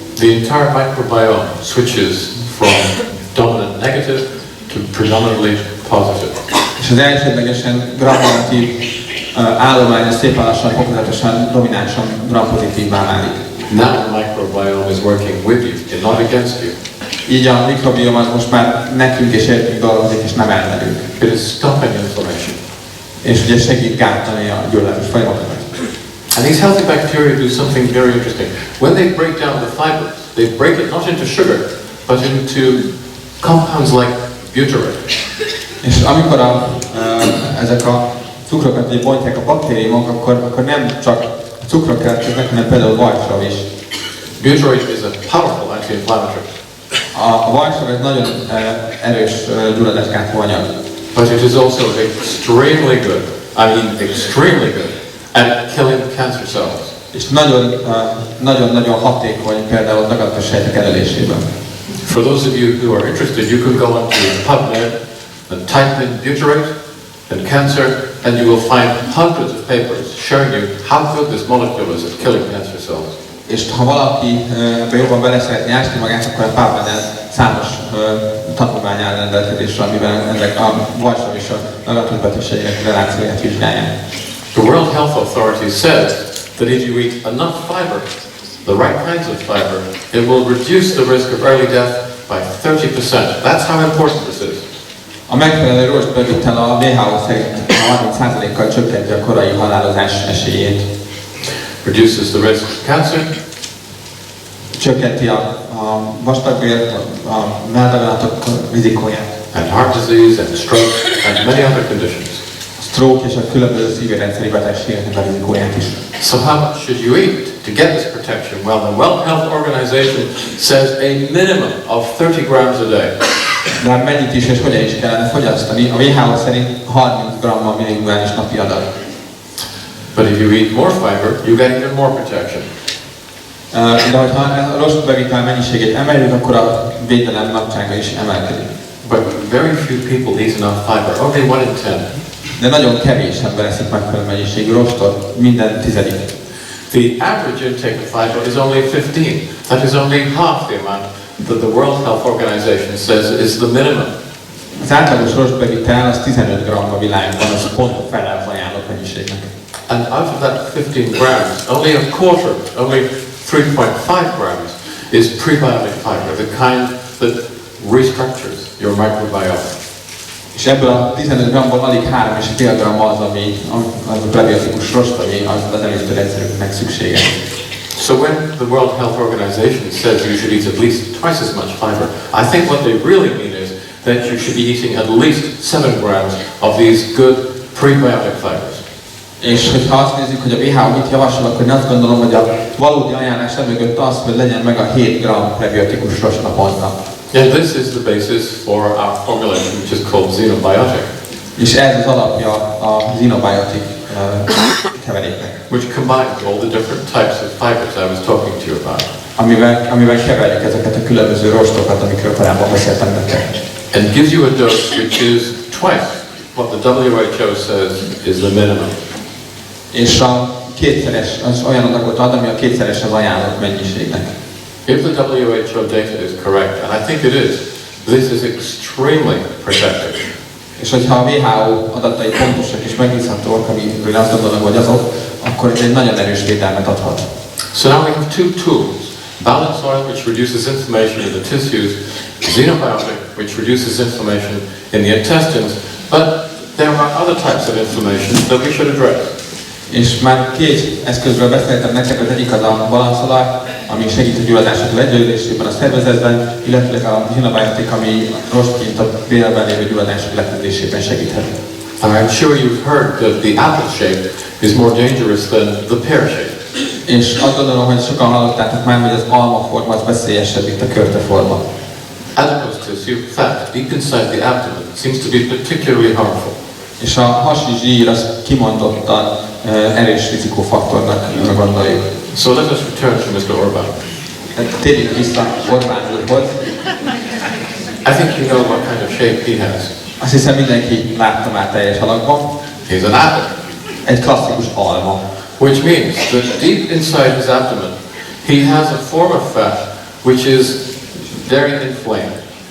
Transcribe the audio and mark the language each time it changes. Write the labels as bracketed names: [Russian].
[English] The entire microbiome switches from dominant negative to predominantly positive. [Hungarian] És az elsődlegesen gram-negatív állomány az szépen lassan, fokozatosan, dominánsan gram-pozitívvá válik. [English] Now the microbiome is working with you and not against you. [Hungarian] Így a mikrobiom az most már nekünk és értünk dolgozik, és nem ellenünk. [English] It is stopping inflammation. [Hungarian] És ugye segít gátlani a gyulladásos folyamatokat. [English] And these healthy bacteria do something very interesting. When they break down the fiber, they break it not into sugar, but into compounds like butyrate. [Hungarian] És amikor ezek a cukrokat ugye bontják a baktériumok, akkor nem csak a cukrok keletkeznek, hanem például vajsav is. [English] Butyrate is a powerful anti-inflammatory. [Hungarian] A vajsav egy nagyon erős gyulladásgátló anyag. [English] But it is also extremely good, I mean extremely good, at killing cancer cells. [Hungarian] És nagyon hatékony például daganatos sejtek elölésében. [English] For those of you who are interested, you can go onto PubMed and type in butyrate and cancer, and you will find hundreds of papers showing you how good this molecule is at killing cancer cells. [Hungarian] És ha valaki jobban bele szeretné ásni magát, akkor a PubMed-en számos tanulmány áll rendelkezésre, amiben ezek a vajsav és a daganatos betegségek relációját vizsgálják. [English] The World Health Authority says that if you eat enough fiber, the right kinds of fiber, it will reduce the risk of early death by 30%. That's how important this is. [Hungarian] A megfelelő rostbevitel a WHO szerint 30%-kal csökkenti a korai halálozás esélyét. [English] Reduces the risk of cancer. [Hungarian] Csökkenti a vastagbél, a melldaganatok rizikóját. [English] And heart disease and stroke and many other conditions. [Hungarian] A stroke és a különböző szívérendszeri betegségeknek a rizikóját is. [English] So how much should you eat to get this protection? Well, the World Health Organization says a minimum of 30 grams a day. [Hungarian] De mennyit is és hogyan is kellene fogyasztani? A WHO szerint 30 g milligrámis napi adag. [English] But if you eat more fiber, you get even more protection. [Hungarian] De hogyha a rostbevitel mennyiségét emeljük, akkor a védelem nagysága is emelkedik. [English] But very few people eat enough fiber, only 1 in 10. [Hungarian] De nagyon kevés ember eszik megfelelő mennyiségű rostot, minden tizedik. [English] The average intake of fiber is only 15. That is only half the amount that the World Health Organization says is the minimum. [Hungarian] Az átlagos rostbevitel az 15 g a világban, az pont felel az ajánlott mennyiségnek. [English] And out of that 15 grams, only a quarter, only 3.5 grams is prebiotic fiber, the kind that restructures your microbiome. [Hungarian] És ebből a 15 g-ból alig 3,5 g az, ami az a prebiotikus rost, ami az emésztőrendszerünknek szükséges. [English] So when the World Health Organization says you should eat at least twice as much fiber, I think what they really mean is that you should be eating at least 7 grams of these good prebiotic fibers. [Hungarian] És hogyha azt nézzük, hogy a WHO mit javasol, akkor én azt gondolom, hogy a valódi ajánlás emögött az, hogy legyen meg a 7 g prebiotikus rost naponta. [English] And this is the basis for our formulation, which is called Zinobiotic. [Hungarian] És ez az alapja a Zinobiotic keveréknek. [English] Which combines all the different types of fibers I was talking to you about. [Hungarian] Amivel keverjük ezeket a különböző rostokat, amikről korábban beszéltem nektek. [English] And gives you a dose which is twice what the WHO says is the minimum. [Hungarian] És a kétszeres, az olyan adagot ad, ami a kétszeres az ajánlott mennyiségnek. [English] If the WHO data is correct, and I think it is, this is extremely protective. [Hungarian] És hogyha a WHO adatai pontosak és megbízhatóak, amiről azt gondolom, hogy azok, akkor ez egy nagyon erős védelmet adhat. [English] So now we have two tools. Balance oil, which reduces inflammation in the tissues, Zinobiotic, which reduces inflammation in the intestines, but there are other types of inflammation that we should address. [Hungarian] És már két eszközről beszéltem nektek, az egyik az a balanszolaj, ami segít a gyulladások legyőzésében a szervezetben, illetve a Zinobiotic, ami rostként a bélben lévő gyulladások leküzdésében segíthet. [English] I'm sure you've heard that the apple shape is more dangerous than the pear shape. [Hungarian] És azt gondolom, hogy sokan hallottátok már, hogy az almaforma az veszélyesebb, mint a körteforma. [English] Adipose tissue, fat, deep inside the abdomen, seems to be particularly harmful. [Hungarian] És a hasi zsír az kimondottan erős rizikófaktornak gondoljuk. [English] So let us return to Mr. Orbán. [Hungarian] Térjünk vissza Orbán úrhoz. [English] I think you know what kind of shape he has. [Hungarian] Azt hiszem mindenki látta már teljes alakban. [English] He's an apple. [Hungarian] Egy klasszikus alma. [English] Which means that deep inside his abdomen, he has a form of fat which is very inflamed.